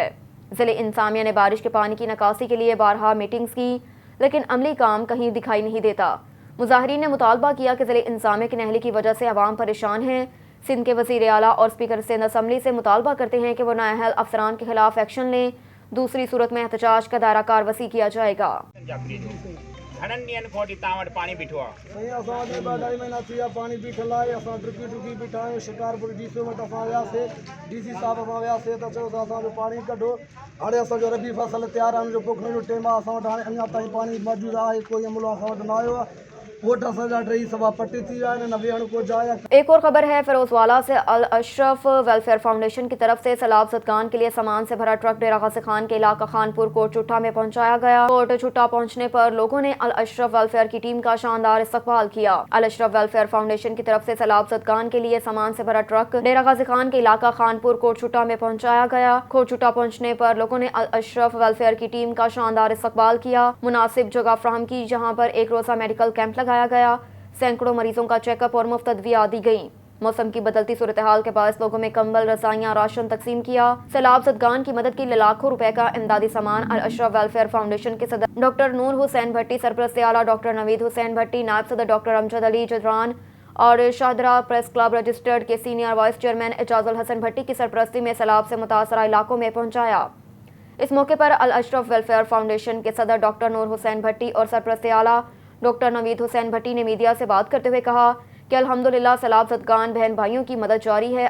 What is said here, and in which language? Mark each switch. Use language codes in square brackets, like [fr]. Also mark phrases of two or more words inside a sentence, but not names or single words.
[ur] ضلعی انتظامیہ نے بارش کے پانی کی نکاسی کے لیے بارہا میٹنگز کیں، لیکن عملی کام کہیں دکھائی نہیں دیتا. مظاہرین نے مطالبہ کیا کہ ضلعی انتظامیہ کی نااہلی کی وجہ سے عوام پریشان ہیں. سندھ کے وزیر اعلیٰ اور اسپیکر سندھ اسمبلی سے مطالبہ کرتے ہیں کہ وہ نااہل افسران کے خلاف ایکشن لیں، دوسری صورت میں احتجاج کا دائرہ کار وسیع کیا جائے گا. [sd] घणनि ॾींहंनि खां वठी तव्हां वटि पाणी बीठो आहे। साईं असां ॿ अढाई महीना थी विया पाणी बीठल आहे। असां डुकी बीठा आहियूं। शिकारपुर DC वटि असां वियासीं, DC साहिब सां वियासीं त चयो त असांजो पाणी कढो। हाणे असांजो रबी फसल तयारु आहे, हुनजो पोखण जो टाइम आहे। असां वटि हाणे अञा ताईं पाणी मौजूदु आहे, कोई अमलो असां वटि न आयो आहे। वोट असांजा टई सभा पटी थी विया आहिनि, न वेहण को जाइ आहे। [ur] ایک اور خبر ہے فیروزوالا سے۔ ال اشرف ویلفیئر فاؤنڈیشن کی طرف سے سیلاب زدگان کے لیے سامان سے بھرا ٹرک ڈیرہ غازی خان کے علاقہ خانپور کوٹ چھٹہ میں پہنچایا گیا. کوٹ چھٹہ پہنچنے پر لوگوں نے ال اشرف ویلفیئر کی ٹیم کا شاندار استقبال کیا. ال اشرف ویلفیئر فاؤنڈیشن کی طرف سے سیلاب زدگان کے لیے سامان سے بھرا ٹرک ڈیرہ غازی خان کے علاقہ خانپور کوٹ چھٹہ میں پہنچایا گیا. کوٹ چھٹہ پہنچنے پر لوگوں نے ال اشرف ویلفیئر کی ٹیم کا شاندار استقبال کیا، مناسب جگہ فراہم کی، جہاں پر ایک روزہ میڈیکل کیمپ لگایا گیا. سیکڑوں مریضوں کا چیک اپ اور مفت ادویہ دی گئی۔ موسم کی بدلتی صورت حال کے باعث لوگوں میں کمبل، رضائیاں، راشن تقسیم کیا. سیلاب زدگان کی مدد کے لیے لاکھوں روپے کا امدادی سامان ال اشرف ویلفیئر فاؤنڈیشن کے صدر ڈاکٹر نور حسین بھٹی، سرپرست اعلیٰ ڈاکٹر نوید حسین بھٹی، نائب صدر ڈاکٹر امجد علی جدران اور شاہدرہ پریس کلب رجسٹرڈ کے [en] senior vice chairman [ur] اعجاز الحسن بھٹی کی سرپرستی میں سیلاب سے متاثرہ علاقوں میں پہنچایا. اس موقعے پر ال اشرف ویلفیئر فاؤنڈیشن کے صدر ڈاکٹر نور حسین بھٹی اور سرپرست اعلیٰ ڈاکٹر نوید حسین بھٹی نے میڈیا سے بات کرتے ہوئے کہا کہ الحمدللہ سیلاب زدگان بہن بھائیوں کی مدد جاری ہے.